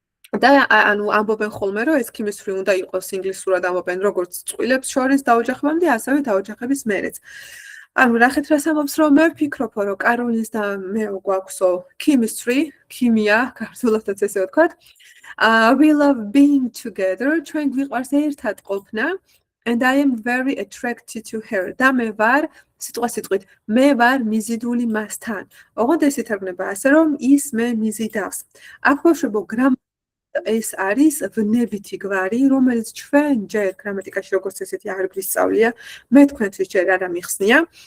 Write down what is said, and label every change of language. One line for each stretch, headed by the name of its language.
Georgian: და ანუ ამბობენ ხოლმე რომ ეს chemistry უნდა იყოს ინგლისურად ამბობენ როგორც წყვილებს შორის დაოჯახებამდე, ასევე დაოჯახების მერეც. ანუ ნახეთ რას ამბობს რომ მე ვფიქრობ რომ კაროლინის და მე გვაქვსო chemistry, ქიმია, ქართულადაც ესე ვთქვათ.
English: We love being together.
Georgian: ჩვენ გვიყვარს ერთად ყოფნა.
English: And I am very attracted to her.
Georgian: და მე ვარ სიტყვით მე ვარ მიზიდული მასთან. ოღონდ ეს ითარგმნება ასე რომ ის მე მიზიდავს. აქ ბავშვებო ეს არის ვნებითი გვარი, რომელიც ჩვენ ჯერ გრამატიკაში როგორც ესეთი არ გვისწავლია, მე თქვენთვის ჯერ არ ამიხსნია.